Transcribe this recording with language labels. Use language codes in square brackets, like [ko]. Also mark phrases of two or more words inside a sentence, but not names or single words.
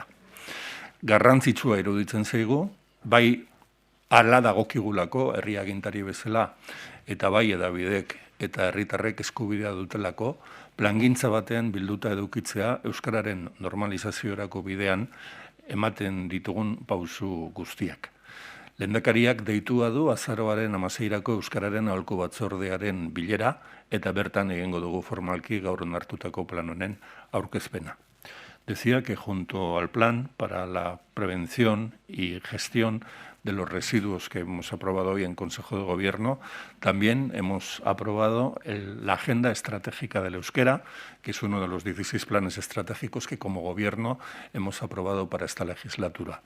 [eu] Garrantzitsua iruditzen zaigu, bai hala dagokigulako herri agintari bezala eta bai hedabidek eta herritarrek eskubidea dutelako, plangintza batean bilduta edukitzea Euskararen normalizaziorako bidean ematen ditugun pausu guztiak. Lehendakariak deitua du azaroaren 16-rako Euskararen aholku batzordearen bilera eta bertan egingo dugu formalki gaur onartutako plan honen aurkezpena. [es] Decía que junto al plan para la prevención y gestión de los residuos que hemos aprobado hoy en Consejo de Gobierno, también hemos aprobado la Agenda Estratégica del Euskera, que es uno de los 16 planes estratégicos que como Gobierno hemos aprobado para esta legislatura.